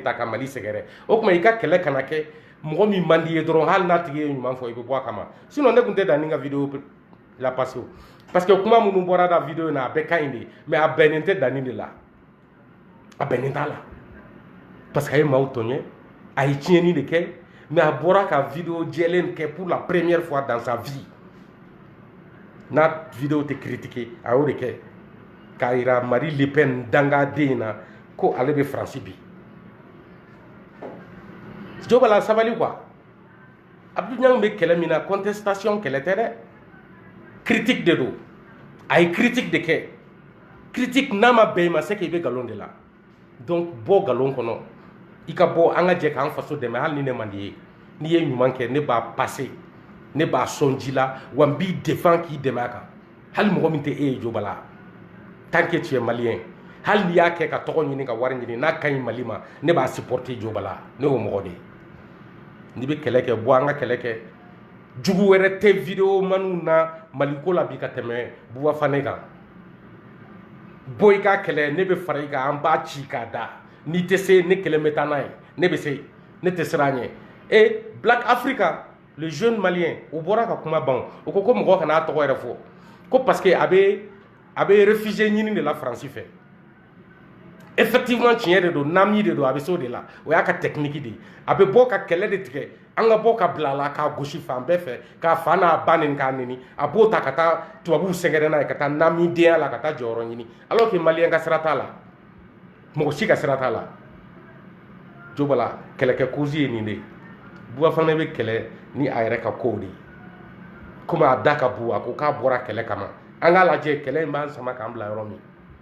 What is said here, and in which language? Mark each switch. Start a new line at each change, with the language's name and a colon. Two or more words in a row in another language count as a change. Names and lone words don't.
Bambara: ta ka Mali sɛgɛrɛ o tuma i ka kɛlɛ kana kɛ mɔgɔ min man di ye dɔrɔn hali n'a tigi ye ɲuman fɔ i bɛ bɔ a kama sinon ne tun tɛ dan ni ka vidéo la passer parce que kuma minnu bɔra da vidéo in na a bɛɛ ka ɲi de mais a bɛnnen tɛ danni de la a bɛnnen t'a la parce que a ye maaw tɔɲɛ a ye tiɲɛni de kɛ mais a bɔra ka vidéo jɛlen kɛ
French: pour la première fois dans sa vie
Bambara: n'a vidéo tɛ critiquer a y'o de kɛ k'a yira Marie Le Pen dangaden in na ko ale bɛ Faransi bi jo Bala sabali quoi Abdou Niang bɛ kɛlɛ min na contestation kɛlɛ tɛ dɛ critique de do a ye critique de kɛ critique n'a ma bɛn i ma
French: c'est que
Bambara: i bɛ nkalon de la donc bɔ nkalon kɔnɔ i ka bɔ an ka jɛ k'an faso dɛmɛ hali ni ne man di ye n'i ye ɲuman kɛ ne b'a passer ne b'a sɔn ji la wa n b'i défend k'i dɛmɛ a kan hali mɔgɔ min tɛ e ye jo Bala
French: tant que tu es malien
Bambara: hali n'i y'a kɛ ka tɔgɔ ɲini ka wari ɲini n'a ka ɲi Mali ma ne b'a supporter jo Bala ne y'o mɔgɔ de ye n'i bɛ kɛlɛ kɛ bɔ an ka kɛlɛ kɛ jugu wɛrɛ tɛ vidéo maniw na Mali ko la bi ka tɛmɛ Buba Fane kan bɔ i ka kɛlɛ ne bɛ fara i kan an b'a ci k'a da n'i tɛ se ne kɛlɛ bɛ taa n'a ye ne bɛ se ne tɛ siran ɲɛ et Black Africa
French: le jeune malien
Bambara: o bɔra ka kuma ban o ko mɔgɔ kana a tɔgɔ yɛrɛ fɔ ko parce que a bɛ réfugié ɲini de la Faransi fɛ effectivement tiɲɛ de don nami de don a bɛ se o de la o y'a ka technique de ye a bɛ bɔ ka kɛlɛ de tigɛ an ka bɔ ka bila a la k'a gosi fan bɛɛ fɛ k'a fa n'a ba nin k'a neni a b'o ta ka taa tubabuw sɛgɛrɛ n'a ye ka taa nami denya la ka taa jɔyɔrɔ ɲini
French: alors que malien
Bambara: ka sira t'a la mɔgɔ si ka sira t'a la jo Bala kɛlɛkɛ cause ye nin de ye Buba Fane bɛ kɛlɛ ni a yɛrɛ ka kow de ye komi a da ka bon a ko k'a bɔra kɛlɛ kama an k'a lajɛ kɛlɛ in b'an sama k'an bila yɔrɔ min